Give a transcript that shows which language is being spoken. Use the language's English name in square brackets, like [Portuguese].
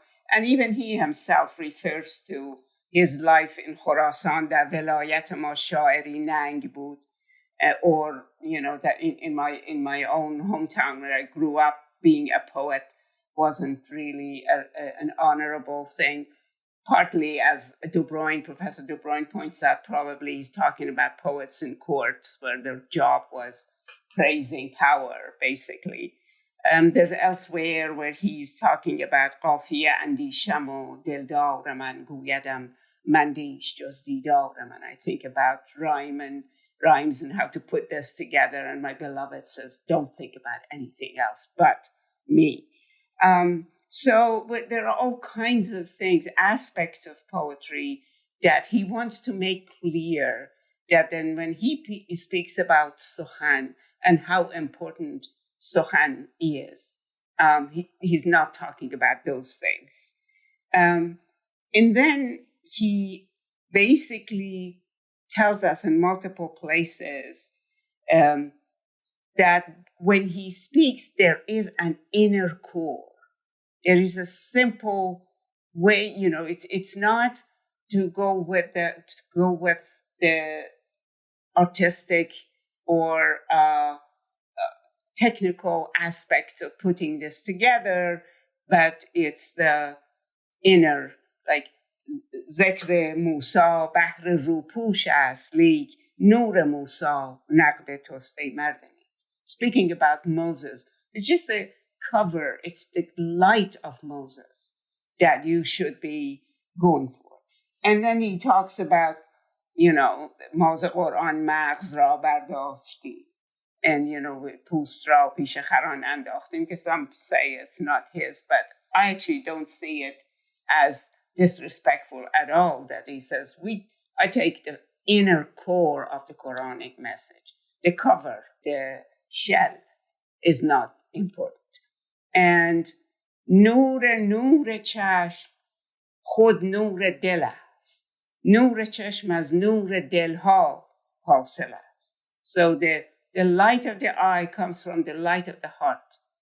[English] and even he himself refers to his life in Khurasan, that [Persian] velayat ma sha'iri nang bud, [English] or that in my own hometown where I grew up, being a poet wasn't really an honorable thing. Partly, as Professor De Bruyne points out, probably he's talking about poets in courts where their job was praising power, basically. There's elsewhere where he's talking about [Persian] قافیه اندیشم و دلدار من گویدم مندیش جز دیدار من. [English] I think about rhymes and how to put this together. And my beloved says, don't think about anything else but me. So there are all kinds of things, aspects of poetry that he wants to make clear, that then when he speaks about Sukhan and how important Sukhan is, he's not talking about those things. And then he basically tells us in multiple places that when he speaks, there is an inner core. There is a simple way, it's not to go with the artistic or technical aspect of putting this together, but it's the inner, like [Persian] ذکر موسی بحر روپوش است لیک نور موسی نقد توست ای مردنی. [English] Speaking about Moses, it's just the cover, it's the light of Moses that you should be going for. And then he talks about, [Persian] موز قرآن مغز را برداشتی. [English] And, [Persian] پوست را پیش خران انداختیم, [English] because some say it's not his, but I actually don't see it as disrespectful at all, that he says, I take the inner core of the Quranic message. The cover, the shell is not important. [Persian] And نور چشم خود نور دل است. نور چشم از نور دلها حاصل است. [English] So the light of the eye comes from the light of the heart.